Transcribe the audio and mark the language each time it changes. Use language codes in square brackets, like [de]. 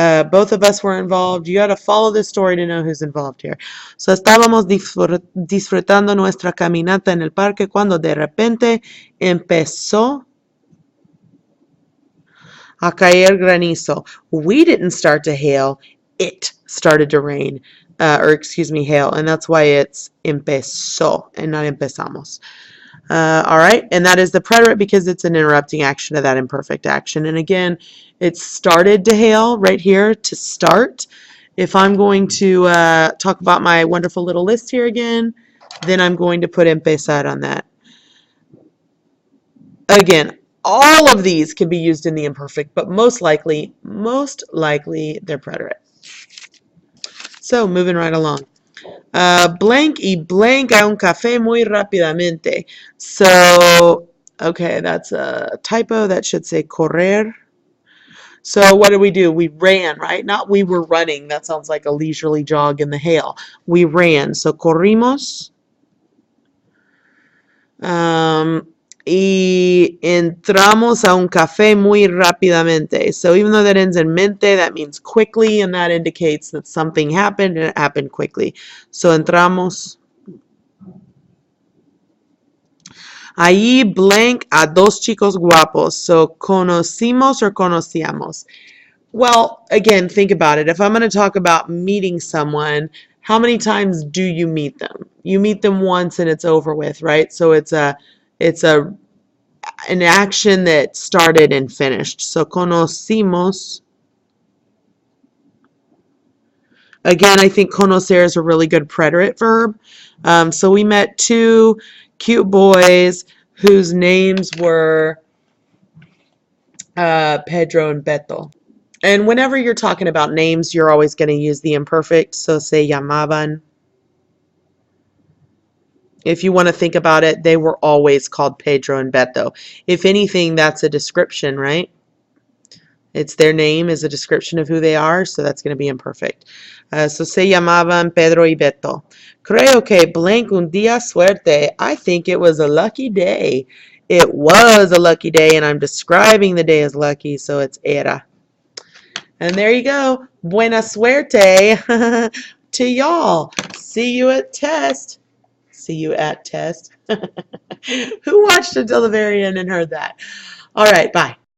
[en] Both of us were involved. You got to follow this story to know who's involved here. [es] So estábamos disfrutando nuestra caminata en el parque cuando de repente empezó a caer granizo. [en] We didn't start to hail. It started to rain. Or excuse me, hail. And that's why it's empezó and not empezamos. All right, and that is the preterite because it's an interrupting action of that imperfect action. And again, it started to hail right here to start. If I'm going to talk about my wonderful little list here again, then I'm going to put empezar on that. Again, all of these can be used in the imperfect, but most likely they're preterite. So moving right along. [es] Blank y blank a un café muy rápidamente. [en] So, okay, that's a typo. That should say correr. So what did we do? We ran, right? Not we were running. That sounds like a leisurely jog in the hail. We ran. So corrimos. [es] Y entramos a un café muy rápidamente. [en] So even though that ends in mente, that means quickly, and that indicates that something happened and it happened quickly. So entramos. [es] Allí blank a dos chicos guapos. [en] So conocimos or conocíamos. Well, again, think about it. If I'm going to talk about meeting someone, how many times do you meet them? You meet them once and it's over with, right? So it's an action that started and finished. So conocimos. Again, I think conocer is a really good preterite verb. So we met two cute boys whose names were Pedro and Beto. And whenever you're talking about names, you're always going to use the imperfect. [es] So se llamaban. [en] If you want to think about it, they were always called Pedro and Beto. If anything, that's a description, right? It's their name is a description of who they are, so that's going to be imperfect. [es] So se llamaban Pedro y Beto. Creo que blank un día suerte. [en] I think it was a lucky day. It was a lucky day, and I'm describing the day as lucky, so it's era. And there you go. [es] Buena suerte [en] to y'all. See you at test. See you at test. Who watched until the very end and heard that? All right, bye.